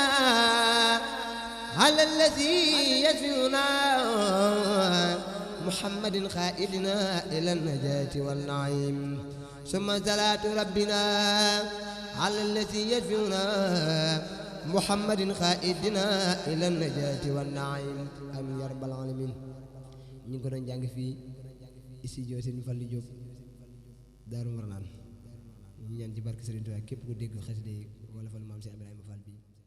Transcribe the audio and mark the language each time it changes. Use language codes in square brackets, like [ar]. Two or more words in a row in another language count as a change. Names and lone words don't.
[ar] على الذي يدفعنا محمد خائدنا إلى النجاة والنعيم ثم صلاة ربنا على الذي يدفعنا محمد خائدنا إلى النجاة والنعيم آمين يا رب العالمين [wo] ñu ko doon jàng fii studio Serigne Fallou Diop Daaru Marnaan ñu ñaan ci barke Serigne Touba képp ku dégg xasida yi wala fal maam si Ibrahima Fall bi